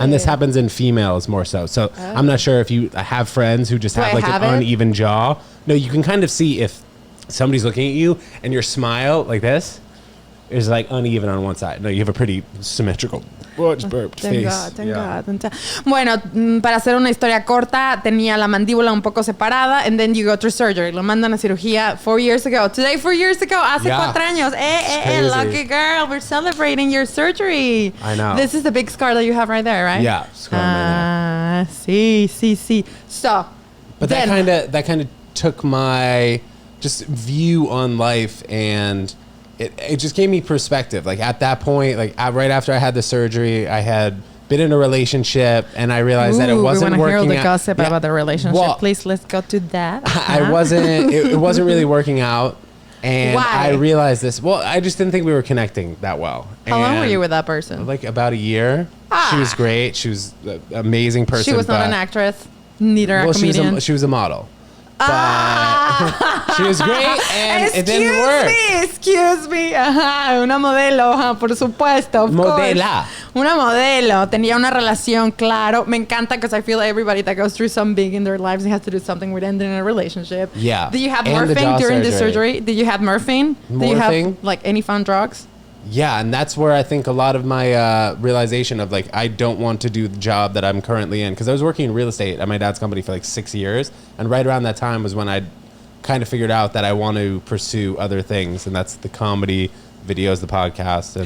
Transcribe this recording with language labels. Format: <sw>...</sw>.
<en>And this happens in females more so. So I'm not sure if you have friends who just have like an uneven jaw. No, you can kind of see if somebody's looking at you and your smile like this is like uneven on one side. No, you have a pretty symmetrical face. Thank God.</en> <es>Bueno, para hacer una historia corta, tenía la mandíbula un poco separada,</es> <en>and then you go through surgery.</en> <es>Lo mandan a cirugía</es> <en>4 years ago. Today, 4 years ago,</en> <es>hace 4 años.</es> <en>Lucky girl, we're celebrating your surgery. I know. This is the big scar that you have right there, right? Yeah, scar right there.</en> <es>Sí.</es> <en>So, but then, that kind of took my just view on life, and it just gave me perspective. Like at that point, like right after I had the surgery, I had been in a relationship, and I realized that it wasn't working. We want to hear the gossip about the relationship. Well, please, let's go to that. I wasn't. It wasn't really working out, and why? I realized this. Well, I just didn't think we were connecting that well. How long were you with that person? Like about a year. She was great. She was an amazing person. She was not an actress, neither a comedian. She was a model. But she was great, and it didn't work. Excuse me.</en> <es>Ajá, una modelo, por supuesto. Modela. Una modelo. Tenía una relación, claro. Me encanta</es> <en>because I feel like everybody that goes through something big in their lives has to do something with ending a relationship. Yeah. Did you have morphine during the surgery? Did you have morphine? Did you have like any fun drugs? Yeah, and that's where I think a lot of my realization of like I don't want to do the job that I'm currently in, because I was working in real estate at my dad's company for like 6 years, and right around that time was when I kind of figured out that I want to pursue other things, and that's the comedy, videos, the podcast.</en>